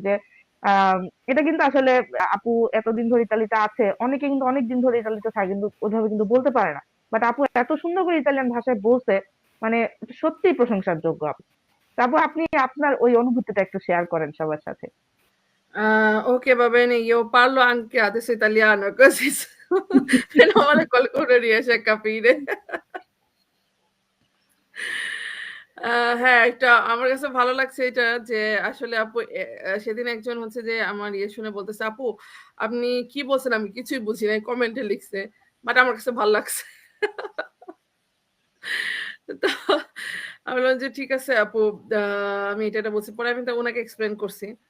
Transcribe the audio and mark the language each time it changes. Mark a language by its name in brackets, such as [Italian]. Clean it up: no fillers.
[Bangla] যে এটা কিন্তু আসলে আপু এতদিন ধরে ইতালিতে আছে, অনেকে কিন্তু অনেক দিন ধরে ইতালিতে থাকে কিন্তু ওইভাবে কিন্তু বলতে পারে না, বাট আপু এত সুন্দর করে ইতালিয়ান ভাষায় বলছে, মানে সত্যিই প্রশংসার যোগ্য আপু। তারপর আপনি আপনার ওই অনুভূতিটা একটু শেয়ার করেন সবার সাথে। [Italian] Ok, va bene, io parlo anche adesso italiano, così meno male qualcuno riesce a capire. [Bangla] হ্যাঁ, এটা আমার কাছে ভালো লাগছে এটা, যে আসলে আপু সেদিন একজন হচ্ছে যে আমার শুনে বলতেছে, আপু আপনি কি বলছেন আমি কিছুই বুঝি নাই, কমেন্টে লিখছে, বাট আমার কাছে ভালো লাগছে। তো আমি বললাম যে ঠিক আছে আপু, আমি এটা বলছি, পরে আমি ওনাকে এক্সপ্লেন করছি।